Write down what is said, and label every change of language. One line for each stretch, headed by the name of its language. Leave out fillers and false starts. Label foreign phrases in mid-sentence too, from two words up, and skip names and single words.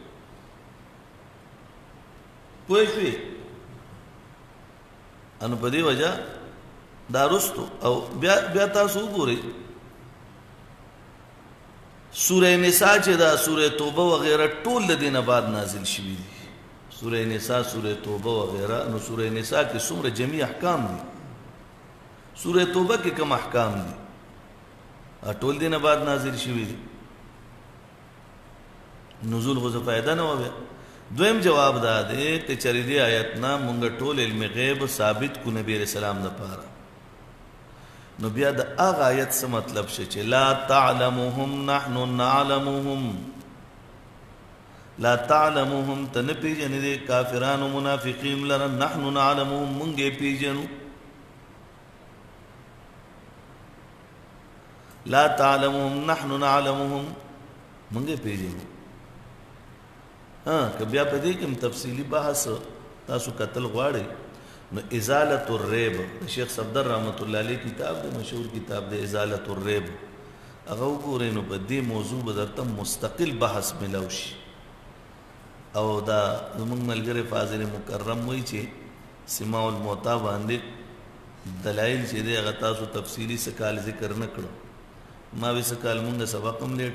Pashto: پوه شوې نو په دې وجه دا رستو او بیا تاسو وګورئ سوره نساء چې دا سوره توبه وغیره ټول د دې نه بعد نازل شوي دي سوره نساء سوره توبه وغیره نو سوره نساء کې څومره جمعي احکام دي سوره توبه کې کوم احکام دي ټول دې نه بعد نازل شوي دي نزول خو څه فایده نه وه دویم جواب دا دی که چېرې دې آیت نه مونږ ټول علم غیب ثابت کو نبی
Arabic: علیہ السلام
Pashto: دپاره نو بیا د هغه آیت څه مطلب شي چې
Arabic: لا تعلمهم نحن نعلمهم لا تعلمهم
Pashto: ته نه پېژنې دې کافرانو منافقین لره
Arabic: نحن نعلمهم
Pashto: مونږ یې پېژنو
Arabic: لا تعلمهم نحن نعلمهم
Pashto: مونږ یې پېژنو که بیا په دې کې هم تفصیلي بحث تاسو کتل غواړئ نو ازالت الریب شیخ صفدر
Arabic: رحمت الله علیه
Pashto: کتاب دی مشهور کتاب دی ازالت الریب هغه وګورئ نو په دې موضوع به درته مستقل بحث ملو شي او دا زموږ ملګری فاضل مکرم وایي چې
Arabic: سماع الموتا
Pashto: باندې دلایل چې دی هغه تاسو تفصیلي څه کال ذکر نه کړو ما وی څه کال مونږ سبق هم لیټ